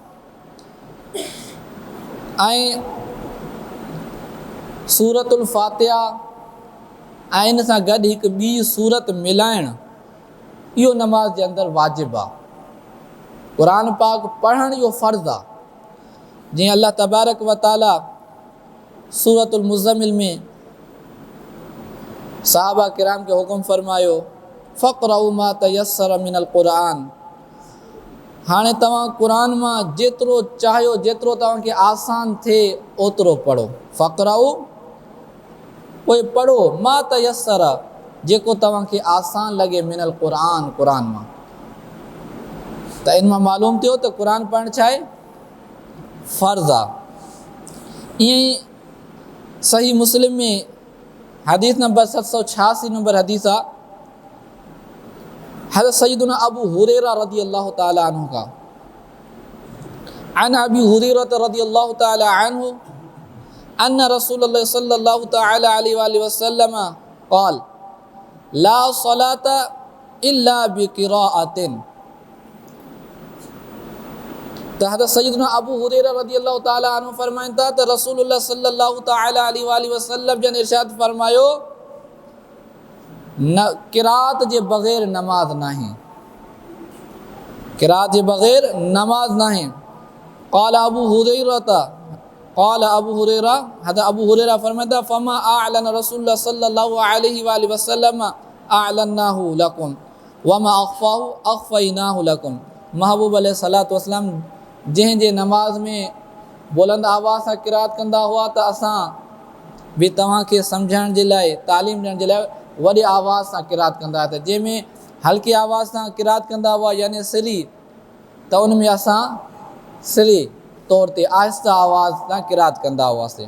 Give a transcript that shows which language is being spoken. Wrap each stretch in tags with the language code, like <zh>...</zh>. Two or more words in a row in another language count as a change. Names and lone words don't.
<sd>ऐं सूरतुल फ़ातिहा ऐं इन सां गॾु हिकु ॿी सूरत मिलाइणु इहो नमाज़ जे अंदरि वाजिबु आहे। क़ुरान पाक पढ़णु इहो फ़र्ज़ु आहे। जीअं</sd> <ar>الله تبارك وتعالى</ar> <sd>सूरतुल मुज़म्मिल में सहाबा किराम खे हुकुम फरमायो</sd> <ar>فاقرءوا ما تيسر من القرآن.</ar> <sd>हाणे तव्हां क़ुरान मां जेतिरो चाहियो जेतिरो तव्हांखे आसान थिए ओतिरो पढ़ो। फ़क़रऊ पोइ पढ़ो</sd> <ar>ما تيسر</ar> <sd>जेको तव्हांखे आसान लॻे</sd> <ar>من القرآن</ar> <sd>क़ुरान मां। त इन मां मालूम थियो त क़ुरान पढ़णु छा आहे फ़र्ज़ु आहे। ईअं ई सही मुस्लिम में हदीस नंबर 786 नंबर हदीस आहे हज़रत सय्यदुना अबू हुरैरा</sd> <ar>رضي الله تعالى عنه</ar> <sd>का</sd> <ar>عن أبي هريرة رضي الله تعالى عنه أن رسول الله صلى الله تعالى عليه وسلم قال لا صلاة إلا بقراءة.</ar> <sd>त हज़रत सय्यदुना अबू हुरैरा</sd> <ar>رضي الله تعالى عنه</ar> <sd>फरमाइनि था त रसूलुल्लाह</sd> <ar>صلى الله تعالى عليه وسلم</ar> <sd>जन इरशाद फरमायो न क़िराअत जे बग़ैर नमाज नाही, क़िराअत जे बग़ैर नमाज नाही। क़ाल अबू हुरैरा हज़रत अबू हुरैरा फरमाइनि था</sd> <ar>فما أعلن رسول الله صلى الله عليه وسلم أعلناه لكم وما أخفاه أخفيناه لكم.</ar> <sd>महबूब</sd> <ar>عليه الصلاة والسلام</ar> <sd>जंहिंजे नमाज़ में बुलंद आवाज़ सां क़िराअत कंदा हुआ त असां बि तव्हांखे सम्झण जे लाइ तालीम ॾियण जे लाइ वॾी आवाज़ सां क़िराअत कंदा हुआ। त जंहिंमें हल्की आवाज़ सां क़िराअत कंदा हुआ यानी सिरी त उन में असां सिरी तौर ते आहिस्ता आवाज़ सां क़िराअत कंदा हुआसीं।</sd>